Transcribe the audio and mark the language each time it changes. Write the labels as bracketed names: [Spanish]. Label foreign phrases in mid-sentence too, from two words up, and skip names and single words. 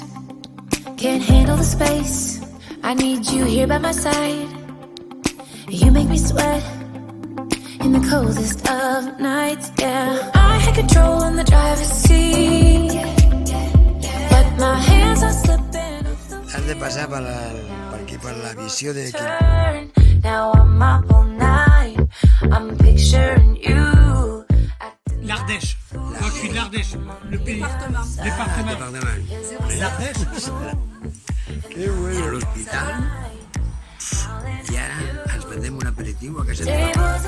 [English] Can't handle the space, I need you here by my side. You make me sweat in the coldest of nights, yeah. I had control in the driver's seat, but my hands are slipping off the [Catalan] Has de passar per aquí, per la visió de qui. [English] turn. Now I'm up all night, I'm picturing you. [French] L'Ardèche. Moi, je suis de l'Ardèche. Le pays. Département. [Catalan] Departament. [French] L'Ardèche. [Catalan] Que bueno, l'hospital. I ara ens prendrem un aperitiu a casa teva. [English] Tables